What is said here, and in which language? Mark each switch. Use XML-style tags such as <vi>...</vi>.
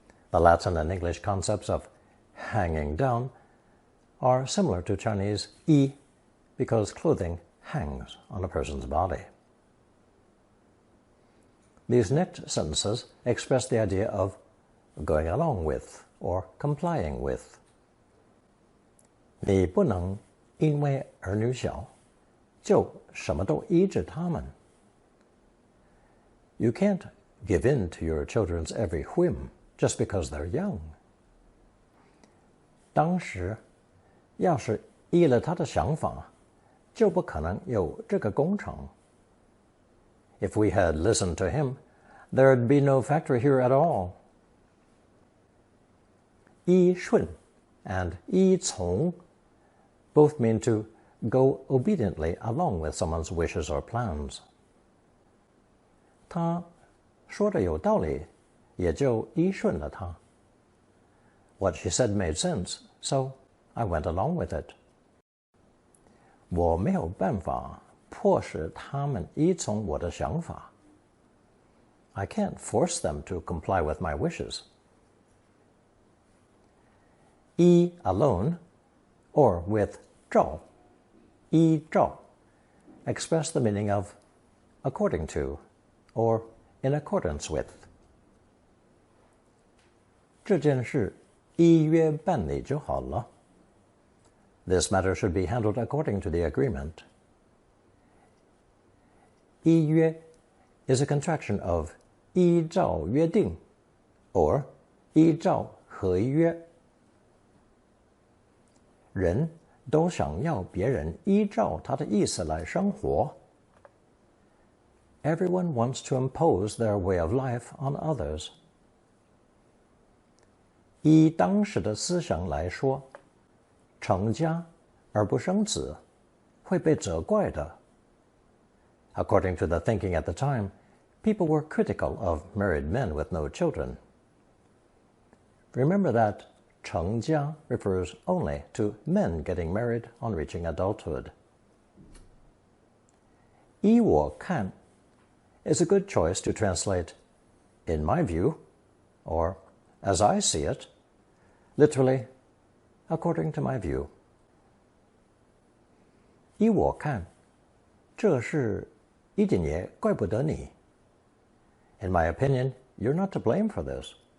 <en>The Latin and English concepts of hanging down are similar to Chinese "yi" because clothing hangs on a person's body. These next sentences express the idea of going along with or complying with.</en> <zh>你不能因为儿女小，就什么都依着他们。</zh> <en>You can't give in to your children's every whim just because they're young.</en> <zh>当时要是依了他的想法，就不可能有这个工厂。</zh> <en>If we had listened to him, there'd be no factory here at all. 依顺 and 依从 both mean to go obediently along with someone's wishes or plans.</en> <zh>他说的有道理，也就依顺了他。</zh> <en>What she said made sense, so I went along with it.</en> <zh>我没有办法迫使他们依从我的想法。</zh> <en>I can't force them to comply with my wishes. 依 alone, or with 照 依照 express the meaning of according to, or in accordance with.</en> <zh>这件事依约办理就好了。</zh> <en>This matter should be handled according to the agreement. 依约 is a contraction of 依照约定 or 依照合约。</en> <zh>人都想要别人依照他的意思来生活。</zh> <en>Everyone wants to impose their way of life on others.</en> <zh>依当时的思想来说，成家而不生子会被责怪的。</zh> <en>According to the thinking at the time, people were critical of married men with no children. Remember that 成家 refers only to men getting married on reaching adulthood. 依我看 is a good choice to translate in my view, or as I see it, literally, according to my view.</en> <zh>依我看，这事一点也怪不得你。</zh> <en>In my opinion, you're not to blame for this.</en>